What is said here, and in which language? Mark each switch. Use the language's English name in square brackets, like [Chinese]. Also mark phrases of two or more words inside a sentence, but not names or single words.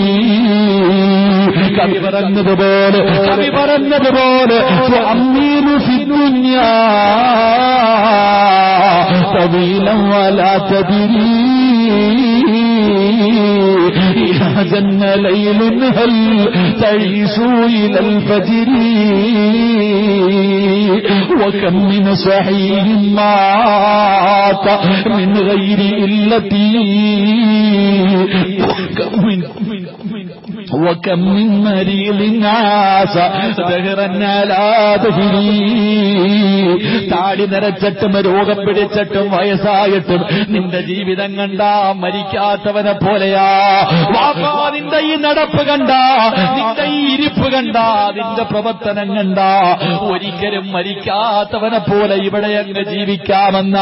[Malayalam] കവി പറഞ്ഞതുപോലെ [Arabic] أمين في الدنيا طويلا ولا تدري إذا جن ليل هل تعيش إلى الفجر وكم من صحيح مات من غير علة وكم من مريض عاش دهرا على دهره. [Malayalam] താടി നിറച്ചിട്ടും രോഗം പിടിച്ചിട്ടും വയസ്സായിട്ടും നിന്റെ ജീവിതം കണ്ടാ മരിക്കാത്തവനെ പോലെയാ. നിന്റെ ഈ നടപ്പ് കണ്ട, നിന്റെ ഈ ഇരിപ്പ് കണ്ട, നിന്റെ പ്രവർത്തനം കണ്ട ഒരിക്കലും മരിക്കാത്തവനെ പോലെ ഇവിടെ അങ്ങ് ജീവിക്കാമെന്നാ.